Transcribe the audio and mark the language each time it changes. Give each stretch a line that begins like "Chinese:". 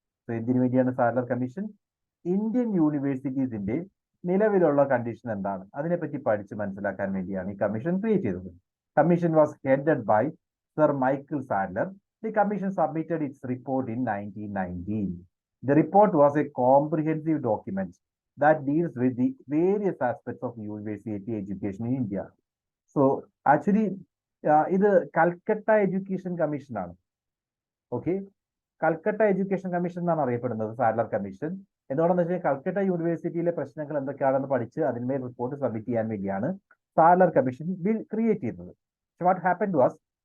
Malayalam: So എന്തിനു വേണ്ടിയാണ് Sadler commission? Indian യൂണിവേഴ്സിറ്റീസിന്റെ നിലവിലുള്ള കണ്ടീഷൻ എന്താണ് അതിനെപ്പറ്റി പഠിച്ച് മനസ്സിലാക്കാൻ വേണ്ടിയാണ് ഈ കമ്മീഷൻ ക്രിയേറ്റ് ചെയ്തത്.
English: Commission was headed by sir Michael Sadler. The commission submitted its report in 1919. The report was a comprehensive document that deals with the various aspects of university education in India.
Malayalam: So actually ഇത് Calcutta education commission ആണ്. Okay, Calcutta education commission എന്നാണ് അറിയപ്പെടുന്നത് Sadler commission. എന്തുകൊണ്ടെന്ന് വെച്ചാൽ കൽക്കട്ട യൂണിവേഴ്സിറ്റിയിലെ പ്രശ്നങ്ങൾ എന്തൊക്കെയാണെന്ന് പഠിച്ച് അതിന്മേൽ റിപ്പോർട്ട് സബ്മിറ്റ് ചെയ്യാൻ വേണ്ടിയാണ് സാഡ്ലർ കമ്മീഷൻ ബിൽ ക്രിയേറ്റ് ചെയ്തത്.
English: what happened was